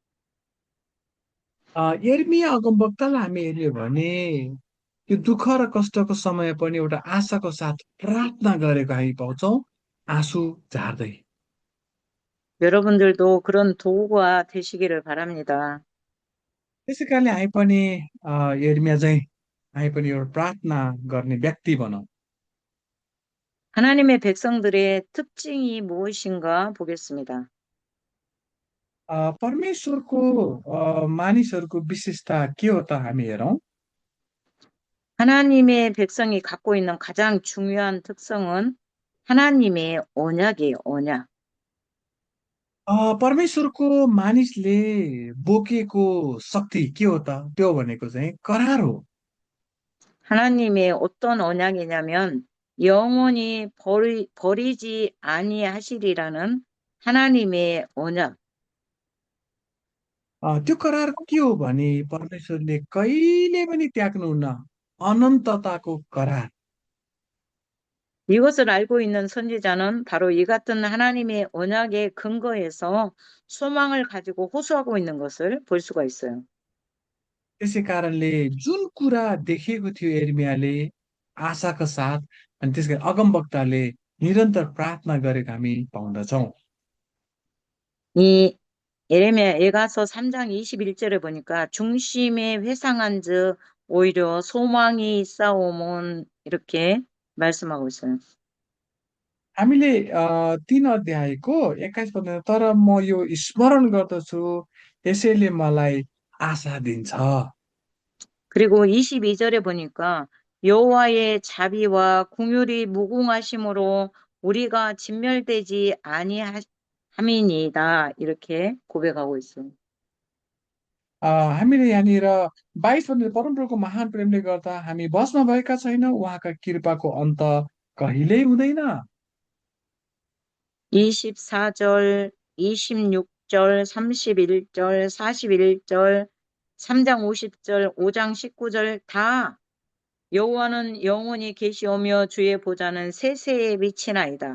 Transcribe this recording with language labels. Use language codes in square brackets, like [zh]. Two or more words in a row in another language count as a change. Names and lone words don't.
[ne] यिर्मिया अगमवक्तालाई हामी हेऱ्यो भने यो दुःख र कष्टको समय पनि एउटा आशाको साथ प्रार्थना गरेको हामी पाउँछौँ आँसु झार्दै। [ko] 여러분들도 그런 도구가 되시기를 바랍니다. [ne] त्यसै कारणले हामी पनि यिर्मिया चाहिँ हामी पनि एउटा प्रार्थना गर्ने व्यक्ति बनौँ। [ko] 하나님의 백성들의 특징이 무엇인가 보겠습니다. [ne] परमेश्वरको मानिसहरूको विशेषता के हो त हामी हेरौँ। [ko] 하나님의 백성이 갖고 있는 가장 중요한 특성은 하나님의 언약이에요, 언약. [ne] परमेश्वरको मानिसले बोकेको शक्ति के हो त त्यो भनेको चाहिँ करार हो। [ko] 하나님의 어떤 언약이냐면 영원히 버리지 아니하시리라는 하나님의 언약. [ne] त्यो करार के हो भने परमेश्वरले कहिले पनि त्याग्नुहुन्न अनन्तताको करार। [ko] 이것을 알고 있는 선지자는 바로 이 같은 하나님의 언약에 근거해서 소망을 가지고 호소하고 있는 것을 볼 수가 있어요. [ne] त्यसै कारणले जुन कुरा देखेको थियो एर्मियाले आशाका साथ अनि त्यसै गरी अगमवक्ताले निरन्तर प्रार्थना गरेको हामी पाउँदछौँ। [ko] 이 예레미야 예가서 3장 21절에 보니까 중심에 회상한즉 오히려 소망이 있사오면 이렇게 말씀하고 있어요. [ne] हामीले 3 अध्यायको 21 पद तर म यो स्मरण गर्दछु यसैले मलाई आशा दिन्छ। [ko] 그리고 22절에 보니까 여호와의 자비와 궁율이 무궁하심으로 우리가 진멸되지 아니함이니이다 이렇게 고백하고 있어요. [ne] हामीले यहाँनिर 22 पदले परमप्रभुको महान प्रेमले गर्दा हामी बसमा भएका छैनौँ उहाँका कृपाको अन्त कहिल्यै हुँदैन। [ko] 24절, 26절, 31절, 41절, 3장 50절, 5장 19절 다 여호와는 영원히 계시오며 주의 보좌는 세세에 미치나이다.